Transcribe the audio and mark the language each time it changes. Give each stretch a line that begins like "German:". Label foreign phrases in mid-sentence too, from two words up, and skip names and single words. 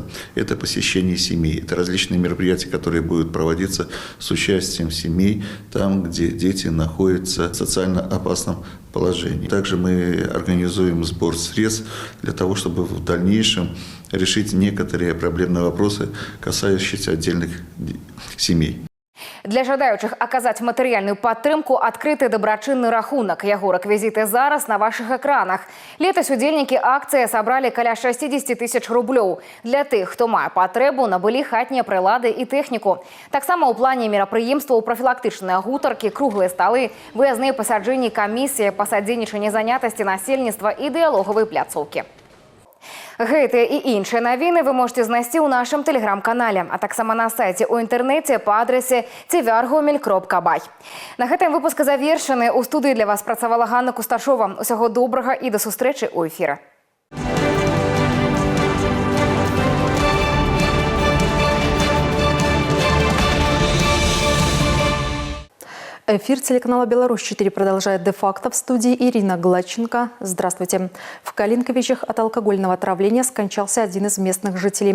Russian: Это посещение семей, это различные мероприятия, которые будут проводиться с участием семей, там, где дети находятся в социально опасном положении. Также мы организуем сбор средств для того, чтобы в дальнейшем решить некоторые проблемные вопросы, касающиеся отдельных семей.
Belarusian: Для жадаючых аказаць матэрыяльную падтрымку адкрыты дабрачынны рахунак. Яго рэквізіты зараз на вашых экранах. Летась удзельнікі акцыі сабралі каля 60 тысяч рублёў. Для тых, хто мае патрэбу, набылі хатнія прылады і тэхніку. Таксама ў плане мерапрыемстваў прафілактычныя гутаркі, круглыя сталы, выязныя пасяджэнні камісіі па садзейнічанні занятасці насельніцтва і дыялогавай пляцоўкі. Гэтыя і іншыя навіны вы можете знайсці ў нашым тэлеграм-канале, а таксама на сайце ў інтэрнэце па адрасе tvr.gomel.by. На гэтым выпуск завершаны. У студыі для вас працавала Ганна Кусташова. Усяго добрага і да сустрэчы ў эфіры.
Russian: Эфир телеканала «Беларусь-4» продолжает де-факто. В студии Ирина Гладченко. Здравствуйте. В Калинковичах от алкогольного отравления скончался один из местных жителей.